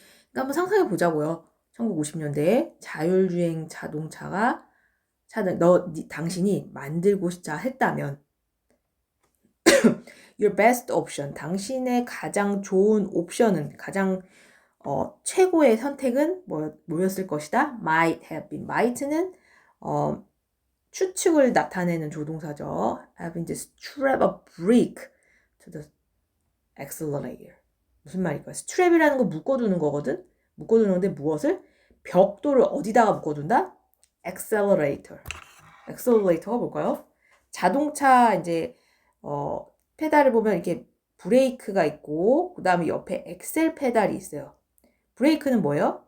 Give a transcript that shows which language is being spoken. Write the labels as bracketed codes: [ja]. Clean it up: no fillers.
[ko] 그러니까 한번 상상해 보자고요. 1950년대에 자율주행 자동차가 당신이 만들고자 했다면 [en] your best option, [ko] 당신의 가장 좋은 옵션은 가장 최고의 선택은 뭐였을 것이다? [en] might have been. [ko] might는 추측을 나타내는 조동사죠. [en] having to strap a brake to the accelerator. [ko] 무슨 말일까요? strap이라는 거 묶어두는 거거든. 묶어두는 건데 무엇을? 벽돌을 어디다가 묶어둔다? accelerator. accelerator가 뭘까요? 자동차 이제 페달을 보면 이렇게 브레이크가 있고 그 다음에 옆에 엑셀 페달이 있어요. 브레이크는 뭐예요?